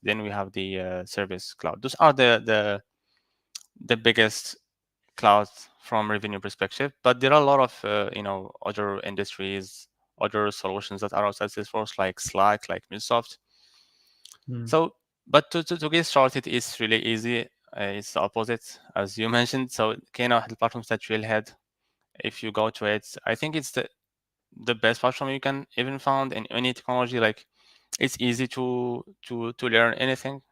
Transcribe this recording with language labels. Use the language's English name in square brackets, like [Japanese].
[English] Then we have the service cloud. Those are the biggest clouds from revenue perspective. But there are a lot of other industries, other solutions that are outside Salesforce, like Slack, like MuleSoft. Hmm. So, but to get started is really easy. It's the opposite, as you mentioned. So, [Arabic] كاينة واحد البلاتفورم تاع Trailhead. [English] If you go to it, I think it's the best platform you can even found in any technology. Like, it's easy to learn anything.